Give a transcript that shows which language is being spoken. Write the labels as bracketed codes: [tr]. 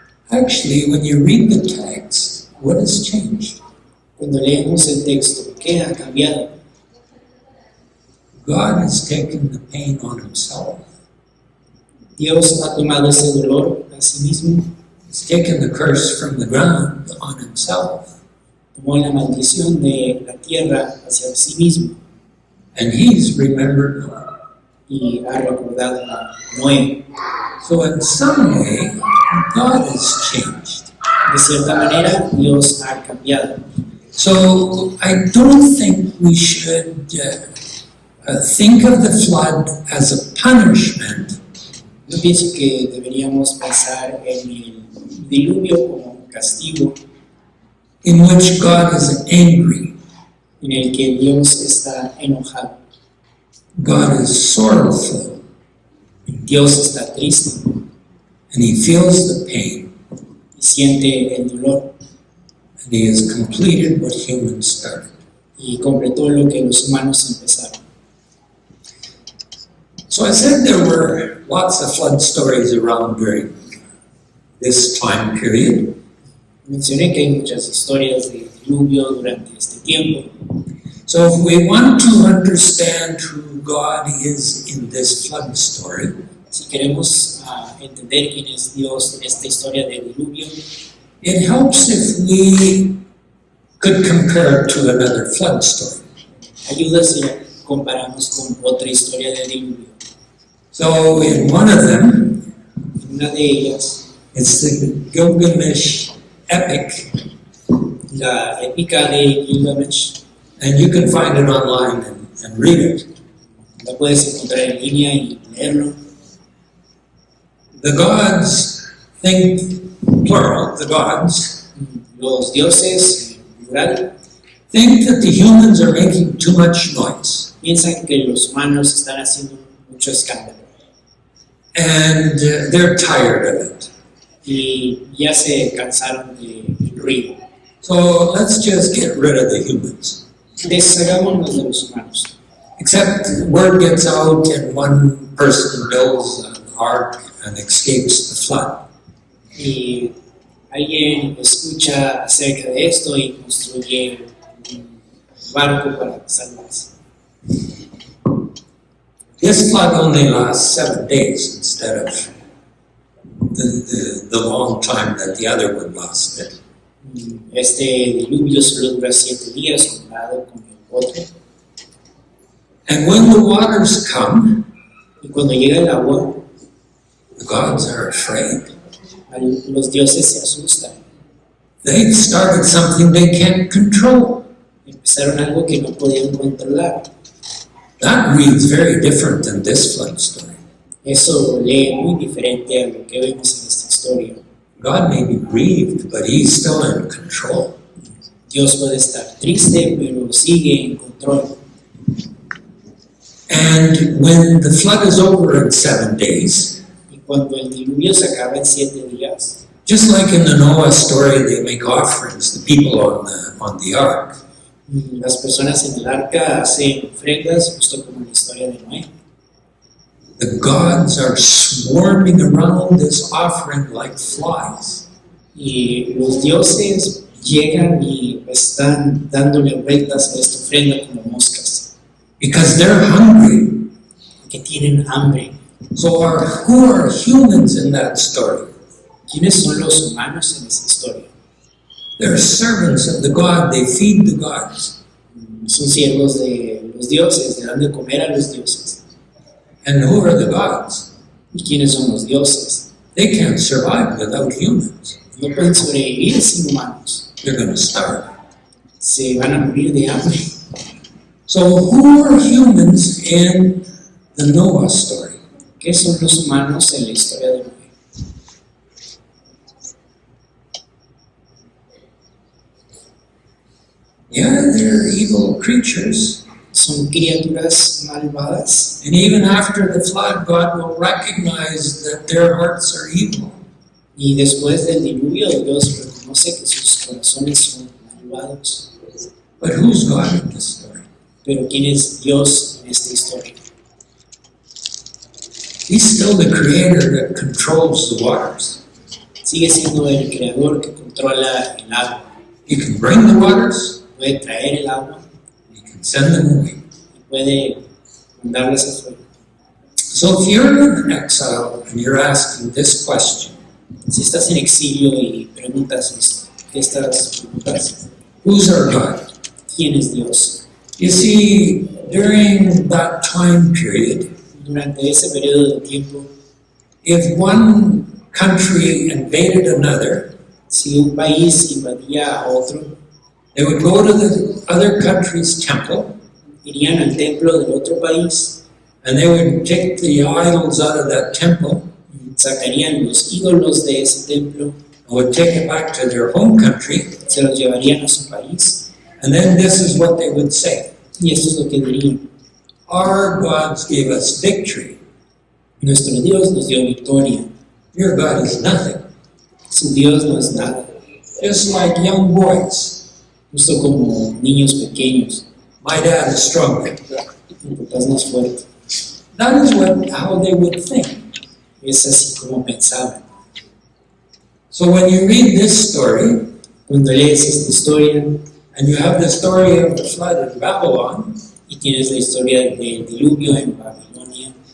[en] Actually, when you read the text, what has changed? [es] Cuando leemos el texto, ¿qué ha cambiado? [en] God has taken the pain on himself. [es] Dios ha tomado ese dolor a sí mismo, [en] He's taken the curse from the ground on himself. [es] tomó la maldición de la tierra hacia sí mismo [en] And he's remembered Noah. [es] y ha recordado a Noé. [en] So in some way, God has changed. [es] De cierta manera, Dios ha cambiado. [en] So I don't think we should think of the flood as a punishment, [es] Yo pienso que deberíamos pensar en el diluvio como un castigo [en] in which God is angry. [es] en el que Dios está enojado. [en] God is sorrowful, [es] Dios está triste [en] and he feels the pain, [es] y siente el dolor [en] and he has completed what humans started. [es] y completó lo que los humanos empezaron. [en] So I said there were lots of flood stories around during this time period. [es] Mencioné que hay muchas historias de diluvio durante este tiempo. [en] So if we want to understand who God is in this flood story, [es] Si queremos entender quién es Dios en esta historia de diluvio, [en] it helps if we could compare it to another flood story. [es] ayuda si la comparamos con otra historia de diluvio. [en] So in one of them, [es] En una de ellas, [en] it's the Gilgamesh epic, [es] la épica de Gilgamesh, [en] and you can find it online and read it. [es] la puedes encontrar en línea y leerlo. [en] The gods think, plural, the gods, [es] Los dioses, en plural, [en] think that the humans are making too much noise. [es] piensan que los humanos están haciendo mucho escándalo [en] And they're tired of it. [es] y ya se cansaron del ruido. [en] So let's just get rid of the humans. [es] Deshagámonos de los humanos. [en] Except word gets out and one person builds an ark and escapes the flood. [es] Y alguien escucha acerca de esto y construye un barco para salvarse. [en] This flood only lasts 7 days instead of the long time that the other one lasted. [es] Este diluvio solo dura 7 días comparado con el otro. [en] And when the waters come, [es] Y cuando llega el agua, [en] the gods are afraid. [es] los dioses se asustan. [en] They've started something they can't control. [es] Empezaron algo que no podían controlar. [en] That reads very different than this flood story. [es] Eso lee muy diferente a lo que vemos en esta historia. [en] God may be grieved, but he's still in control. [es] Dios puede estar triste, pero sigue en control. [en] And when the flood is over in 7 days, [es] Y cuando el diluvio se acaba en 7 días, [en] just like in the Noah story, they make offerings, the people on the ark. [es] las personas en el arca hacen ofrendas, justo como en la historia de Noé. [en] The gods are swarming around this offering like flies. [es] Y los dioses llegan y están dándole vueltas a esta ofrenda como moscas, [en] Because they're hungry. [es] que tienen hambre. [en] So who are humans in that story? [es] ¿Quiénes son los humanos en esa historia? [en] They're servants of the God. They feed the gods. [es] Son siervos de los dioses, le dan de comer a los dioses. [en] And who are the gods? [es] ¿Y quiénes son los dioses? [en] They can't survive without humans. [es] No pueden sobrevivir sin humanos. [en] They're going to starve. [es] Se van a morir de hambre. [en] So who are humans in the Noah story? [es] ¿Qué son los humanos en la historia de Noé? [en] Yeah, they're evil creatures. [es] Son criaturas malvadas. [en] And even after the flood, God will recognize that their hearts are evil. [es] Y después del diluvio, Dios reconoce que sus corazones son malvados. [en] But who's God in this story? [es] Pero ¿quién es Dios en esta historia? [en] He's still the creator that controls the waters. [es] Sigue siendo el creador que controla el agua. [en] He can bring the waters, [es] Puede traer el agua [en] he can send them away. [es] y puede mandarlas afuera. [en] So if you're in exile and you're asking this question, [es] Si estás en exilio y preguntas esto, ¿qué estás preguntando? [en] who's our God? [es] ¿Quién es Dios? [en] You see, during that time period, [es] Durante ese periodo de tiempo, [en] if one country invaded another, [es] si un país invadía a otro, [en] they would go to the other country's temple [es] irían al templo del otro país, [en] and they would take the idols out of that temple [es] sacarían los ídolos de ese templo, [en] and would take it back to their home country, [es] se los llevarían a su país, [en] and then this is what they would say. [es] y esto es lo que dirían: [en] Our gods gave us victory. [es] nuestro Dios nos dio victoria, [en] Your God is nothing. [es] su Dios no es nada, [en] Just like young boys. [es] justo como niños pequeños, [en] My dad is stronger. [es] mi papá es más fuerte. [en] That is how they would think. [es] Es así como pensaban. [en] So when you read this story, [es] Cuando lees esta historia [en] and you have the story of the flood in Babylon, [es] y tienes la historia del diluvio en Babilonia